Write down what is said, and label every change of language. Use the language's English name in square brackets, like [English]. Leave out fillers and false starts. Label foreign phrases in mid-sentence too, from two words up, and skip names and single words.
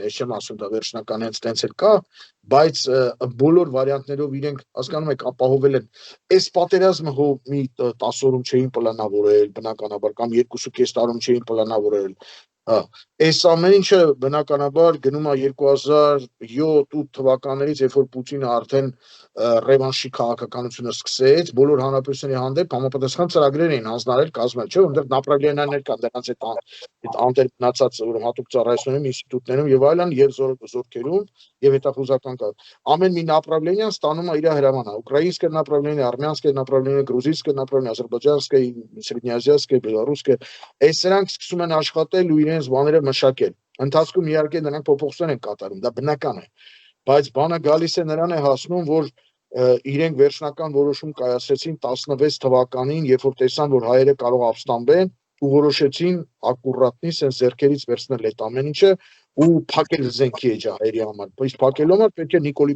[Armenian] ես չեմ ասում դա վերջնական հենց տենց էլ կա, բայց բոլոր վարիանտներով իրենք հասկանում եք ապահովել են այս պատերազմը հո մի 10 օրում չէին պլանավորել բնականաբար կամ 2.5 տարում չէին պլանավորել այս ամեն ինչը բնականաբար գնում է 2007-8 թվականներից, երբ որ Պուտինը արդեն ռևանշի քաղաքականությունը սկսեց, բոլոր հանրապետությունների հանդեպ համապատասխան ծրագրեր էին հանձնարարել կազմել, չէ՞, որտեղ նապրագլենաներ կան դրանց այդ անտեր մնացած հատուկ ծառայություններում, ինստիտուտներում եւ այլն, եւ զորքերում եւ հետախուզական կա։ Ամեն մի նապրագլենիան ստանում է իր հրամանը։ [Russian] Ուկրաինսկое направление, армянское направление, грузинское направление, азербайджанское, среднеазиатское, белорусское, [Armenian] այս սրանք սկսում են աշխատել ու իրենց բաները մշակել։ Ընթացքում իհարկե նրանք փոփոխություններ են կատարում, դա բնական է, բայց բանը գալիս է նրան է հասնում, որ իրենք վերջնական որոշում կայացրեցին 16 թվականին, երբ որ տեսան, որ հայերը կարող ապստամբեն ու որոշեցին ակուրատնի sense ձեռքերից վերցնել այդ ամեն ինչը ու փակել զենքի էջը հայերի համար։ Բայց փակելու համար պետք է Նիկոլի